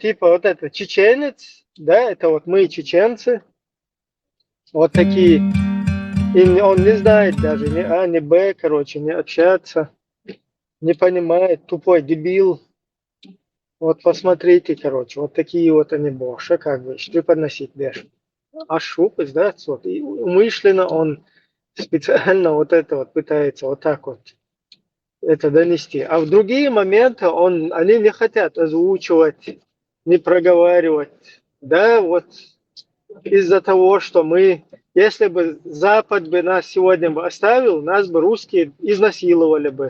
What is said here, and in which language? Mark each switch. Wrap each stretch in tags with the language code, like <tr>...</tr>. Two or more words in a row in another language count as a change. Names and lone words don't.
<ru>Типа вот этот чеченец, да, это вот мы чеченцы, вот такие. И он не знает даже ни А, ни Б, короче, не общаться, не понимает, тупой дебил. Вот посмотрите, короче, вот такие вот они боши, как бы, что подносить беш. А шупать, да, вот, и умышленно он специально вот это вот пытается вот так вот это донести. А в другие моменты они не хотят озвучивать, не проговаривать. Да, вот из-за того, что если бы Запад бы нас сегодня бы оставил, нас бы русские изнасиловали бы.</ru>